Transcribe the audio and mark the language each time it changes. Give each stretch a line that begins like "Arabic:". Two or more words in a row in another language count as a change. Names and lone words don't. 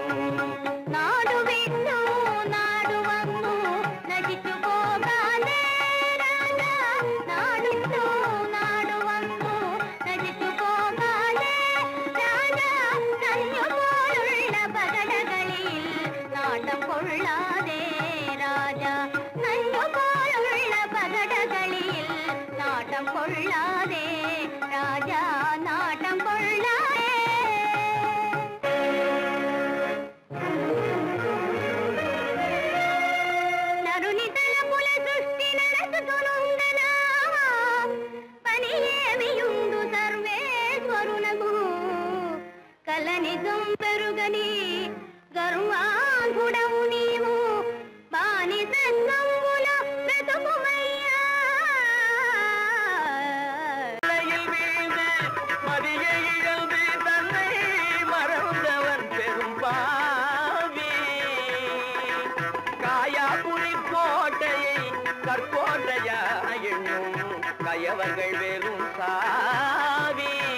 Malayalam: നാടു വിട്ടു നാടു വന്നു നടിച്ചു പോകാതെ രാജാ, നാടിട്ടു നാടു വന്നു നടിച്ചു പോകാതെ രാജാ. നഞ്ഞു പോലുള്ള പകടകളിൽ നാട്ടം കൊള്ളാതെ രാജാ, നഞ്ഞു പോലുള്ള പകടകളിൽ നാട്ടം കൊള്ളാതെ രാജാ, നാട്ടം കൊള്ളാതെ.
Telugu: నరునితల పుల సృష్టి నడచుతునుండనా, పనియేమియుండు సర్వేశ్వరునకు. కలనిజం పెరుగని గర్వాంగుడవు నీవు, బానిసంగంబుల బ్రతుకుమయ్యా.
Tamil: வீழ்ந்து மதியை இழந்து தன்னை மறந்தவன் பெரும் பாவி, காயாபுரி கோட்டையை கற்கோட்டையா எண்ணும் கயவர்கள் வெறும் சாவி.